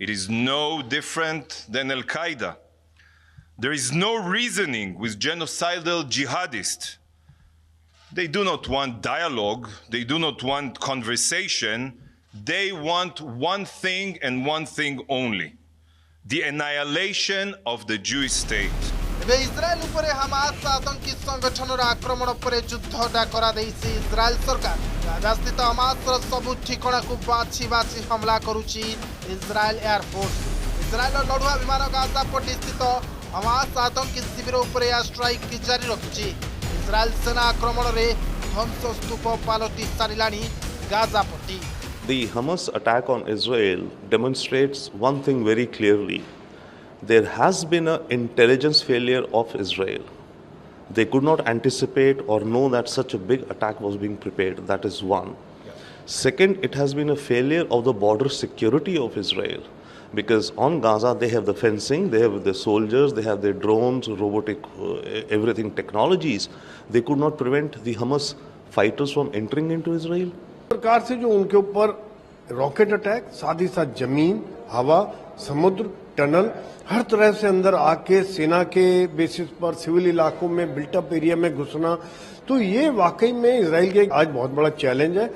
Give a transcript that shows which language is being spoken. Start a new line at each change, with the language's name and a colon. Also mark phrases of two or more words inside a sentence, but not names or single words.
English: It is no different than Al Qaeda. There is no reasoning with genocidal jihadists. They do not want dialogue, they do not want conversation, they want one thing and one thing only: the annihilation of the Jewish state.
Odia: ଏବେ ଇସ୍ରାଏଲ ଉପରେ ହାମାସ ଆତଙ୍କୀ ସଂଗଠନର ଆକ୍ରମଣ ପରେ ଯୁଦ୍ଧ ଡାକରା ଦେଇଛି ଇସ୍ରାଏଲ ସରକାର। ଗାଜାସ୍ଥିତ ହାମାସର ସବୁ ଠିକଣାକୁ ବାଛି ବାଛି ହମଲା କରୁଛି ଇସ୍ରାଏଲ ଏୟାରଫୋର୍ସ। ଇସ୍ରାଏଲର ଲଢୁଆ ବିମାନ ଗାଜା ପଟ୍ଟି ସ୍ଥିତ ହାମାସ ଆତଙ୍କୀ ଶିବିର ଉପରେ
English: air strike
Odia: ଜାରି ରଖିଛି। ଇସ୍ରାଏଲ ସେନା ଆକ୍ରମଣରେ ଧ୍ୱଂସ ସ୍ତୂପ ପାଲଟି ସାରିଲାଣି ଗାଜା ପଟ୍ଟି।
English: The Hamas attack on Israel demonstrates one thing very clearly. There has been an intelligence failure of Israel. They could not anticipate or know that such a big attack was being prepared. That is one. Second, it has been a failure of the border security of Israel. Because on Gaza, they have the fencing, they have the soldiers, they have their drones, robotic, everything technologies. They could not prevent the Hamas fighters from entering into Israel.
Hindi: सरकार से जो उनके ऊपर
English: rocket attack,
Hindi: साथ ही साथ जमीन, हवा, समुद्र, टनल, हर तरह से अंदर आके सेना के बेसिस पर सिविल इलाकों में
English: built-up area
Hindi: में घुसना, तो ये वाकई में इजराइल के आज बहुत बड़ा चैलेंज है।